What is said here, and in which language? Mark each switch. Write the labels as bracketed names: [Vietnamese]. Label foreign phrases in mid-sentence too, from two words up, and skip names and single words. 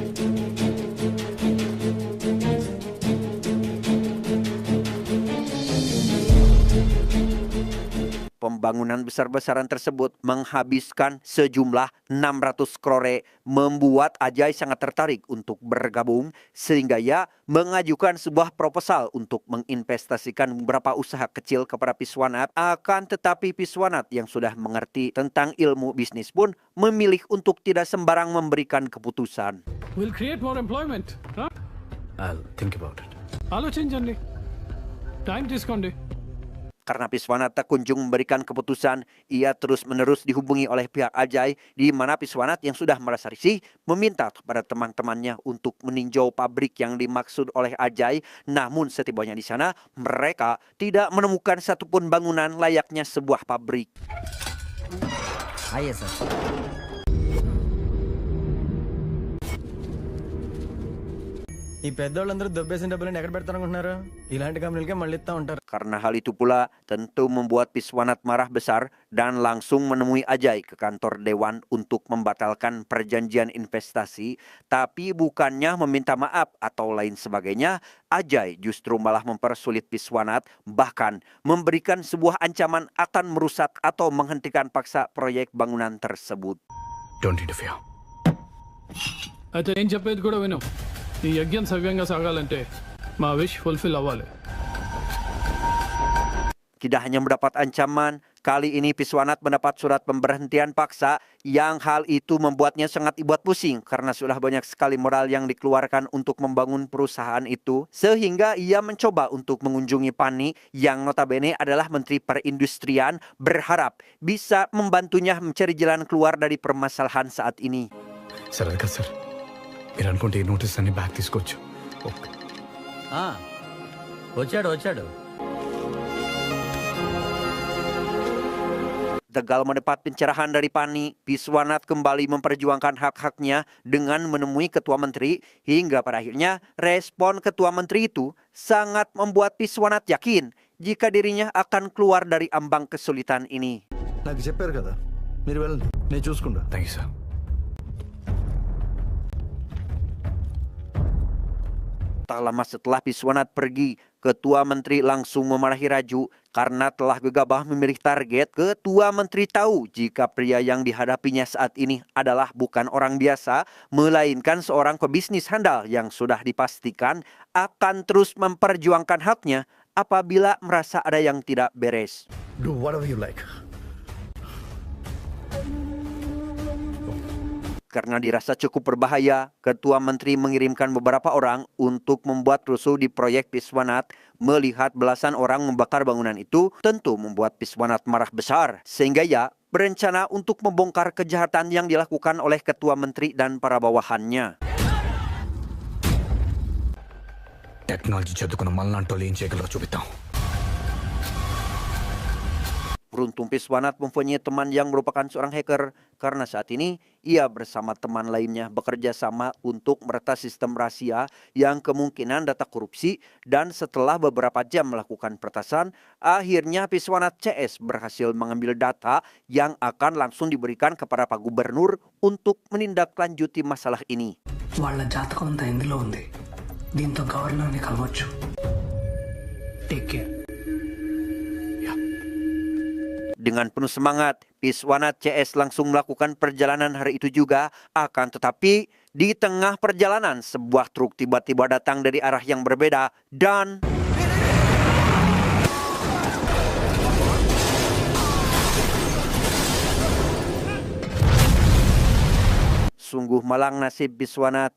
[Indonesian] Pembangunan besar-besaran tersebut menghabiskan sejumlah 600 crore, membuat Ajay sangat tertarik untuk bergabung sehingga ia mengajukan sebuah proposal untuk menginvestasikan beberapa usaha kecil kepada Piswanat. Akan tetapi Piswanat yang sudah mengerti tentang ilmu bisnis pun memilih untuk tidak sembarang memberikan keputusan. [English] We'll create more employment. Huh? I'll think about it. [Telugu] ఆలోచించండి టైం తీసుకోండి [Indonesian] Karena Piswanat tak kunjung memberikan keputusan, ia terus-menerus dihubungi oleh pihak Ajay, di mana Piswanat yang sudah merasa risih meminta kepada teman-temannya untuk meninjau pabrik yang dimaksud oleh Ajay. Namun setibanya di sana, mereka tidak menemukan satupun bangunan layaknya sebuah pabrik. Ayo, sir. [Telugu] ఈ పెద్దోళ్ళందరూ దొబ్బేసిన డబ్బులను ఎక్కడ పెడతారనుకుంటున్నారు? ఇలాంటి కంపెనీలకే మళ్ళీ ఇస్తా ఉంటారు. [Indonesian] Karena hal itu pula tentu membuat Piswanat marah besar dan langsung menemui Ajay ke kantor Dewan untuk membatalkan perjanjian investasi. Tapi bukannya meminta maaf atau lain sebagainya, Ajay justru malah mempersulit Piswanat, bahkan memberikan sebuah ancaman akan merusak atau menghentikan paksa proyek bangunan tersebut. [English] Don't interfere. [Telugu] అయితే నేను చెప్పేది కూడా విను ఈ యజ్ఞం సవ్యంగా సాగాలంటే మా [English] wish fulfil [Telugu] అవ్వాలి [Indonesian] Tidak hanya mendapat ancaman, kali ini Piswanat mendapat surat pemberhentian paksa yang hal itu membuatnya sangat dibuat pusing karena sudah banyak sekali modal yang dikeluarkan untuk membangun perusahaan itu, sehingga ia mencoba untuk mengunjungi Pani yang notabene adalah Menteri Perindustrian, berharap bisa membantunya mencari jalan keluar dari permasalahan saat ini. [Telugu] సార్ అది కాదు సార్, మీరు అనుకుంటే ఈ నోటీస్ అన్ని బ్యాక్ తీసుకోవచ్చు. ఆ, వచ్చాడు [Indonesian] Tegal mendapat pencerahan dari Pani, Piswanat kembali memperjuangkan hak-haknya dengan menemui Ketua Menteri, hingga pada akhirnya respon Ketua Menteri itu sangat membuat Piswanat yakin jika dirinya akan keluar dari ambang kesulitan ini. [Telugu] నాకు చెప్పారు కదా, మీరు వెళ్ళండి, నేను చూసుకుంటా. [English] thank you sir. [Indonesian] Tak lama setelah Piswanat pergi, Ketua Menteri langsung memarahi Raju karena telah gegabah memilih target. Ketua Menteri tahu jika pria yang dihadapinya saat ini adalah bukan orang biasa, melainkan seorang pebisnis handal yang sudah dipastikan akan terus memperjuangkan haknya apabila merasa ada yang tidak beres. [English] Do whatever you like. [Indonesian] Karena dirasa cukup berbahaya, Ketua Menteri mengirimkan beberapa orang untuk membuat rusuh di proyek Piswanat. Melihat belasan orang membakar bangunan itu, tentu membuat Piswanat marah besar, sehingga ia berencana untuk membongkar kejahatan yang dilakukan oleh Ketua Menteri dan para bawahannya. [Telugu] టెక్నాలజీ చదువుకున్న మళ్ళంటోళ్ళు ఏం చేయగలరో చూపిద్దాం. [Indonesian] Beruntung Piswanat mempunyai teman yang merupakan seorang hacker karena saat ini ia bersama teman lainnya bekerja sama untuk meretas sistem rahasia yang kemungkinan data korupsi, dan setelah beberapa jam melakukan peretasan, akhirnya Piswanat CS berhasil mengambil data yang akan langsung diberikan kepada Pak Gubernur untuk menindaklanjuti masalah ini. [Telugu] వాళ్ళ జాతకం అంతా ఇందులో ఉంది. దీంతో గవర్నర్ని కలవచ్చు. [English] take care. [Indonesian] Dengan penuh semangat, Piswanat CS langsung melakukan perjalanan hari itu juga. Akan tetapi, di tengah perjalanan, sebuah truk tiba-tiba datang dari arah yang berbeda dan sungguh malang nasib Piswanat.